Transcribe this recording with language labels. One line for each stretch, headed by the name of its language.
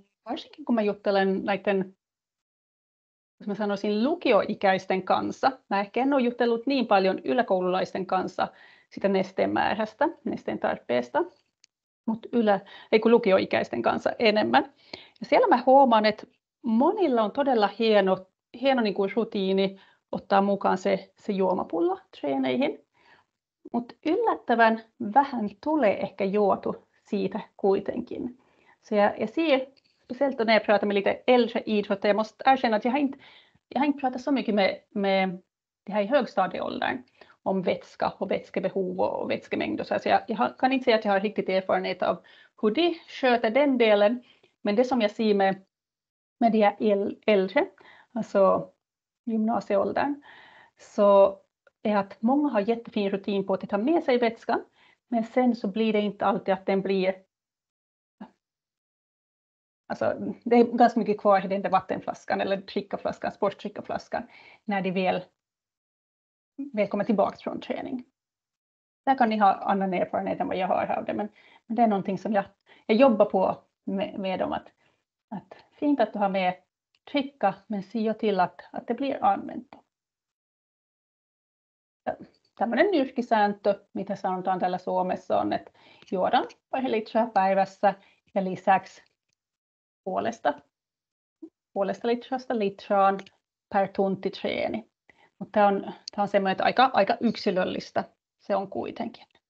Finnish: Varsinkin kun mä juttelen näiden, jos mä sanoisin lukioikäisten kanssa, mä ehkä en ole juttellut niin paljon yläkoululaisten kanssa sitä nesteen määrästä, nesteen tarpeesta, mutta lukioikäisten kanssa enemmän. Ja siellä mä huomaan, että monilla on todella hieno niin kuin rutiini ottaa mukaan se juomapullo treeneihin, mutta yllättävän vähän tulee ehkä juotu siitä kuitenkin.
Swedish: Så jag ser, speciellt när jag pratar med lite äldre idrottare, jag måste erkänna att jag har inte pratat så mycket med det här i högstadieåldern om vätska och vätskebehov och vätskemängd och så jag kan inte säga att jag har riktigt erfarenhet av hur de sköter den delen, men det som jag ser med de här äldre, alltså gymnasieåldern, så är att många har jättefin rutin på att ta med sig vätskan, men sen så blir det inte alltid att den blir, alltså det är ganska mycket kvar i den där vattenflaskan eller drickaflaskan, sportdrickaflaskan, när de väl kommer tillbaka från träning. Där kan ni ha annan erfarenhet än vad jag har av det, men det är någonting som jag jobbar på med dem, att fint att du har med dricka, men se till att det blir använt.
Finnish: Tämmöinen nyrkkisääntö, mitä sanotaan täällä Suomessa, on, että juodaan pari litraa päivässä ja lisäksi puolesta litrasta litraan per tunti treeni. Mutta tämä on semmoinen, että aika yksilöllistä se on kuitenkin.